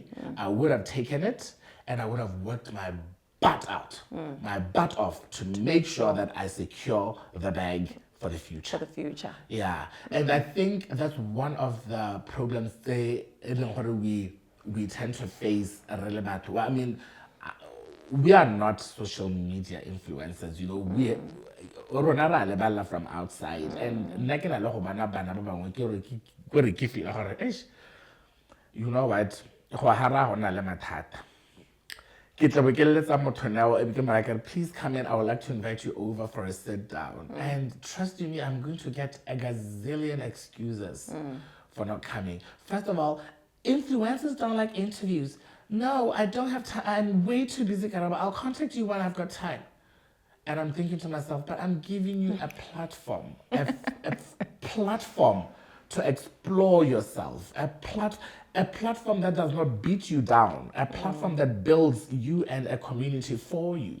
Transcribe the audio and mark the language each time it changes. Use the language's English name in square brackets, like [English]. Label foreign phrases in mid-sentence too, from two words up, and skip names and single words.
[English] I would have taken it and I would have worked my butt out, my butt off to make sure that I secure the bag for the future. For the future. Yeah, and I think that's one of the problems we tend to face really bad. Well, I mean, we are not social media influencers, you know. [Tswana] We rona ra lebala [English] from outside, and [Tswana] nna ke na le go bana ba bangwe ke feel gore [English] you know what, [Tswana] go hara gona le mathata. Ke tla bo ke letsa motho nao e be ke mara [English] please come in, I would like to invite you over for a sit down. And trust you me, I'm going to get a gazillion excuses for not coming. First of all, influencers don't like interviews. No, I don't have time. I'm way too busy, Karabo. I'll contact you when I've got time. And I'm thinking to myself, but I'm giving you a platform, a platform to explore yourself, a platform that does not beat you down, a platform that builds you and a community for you.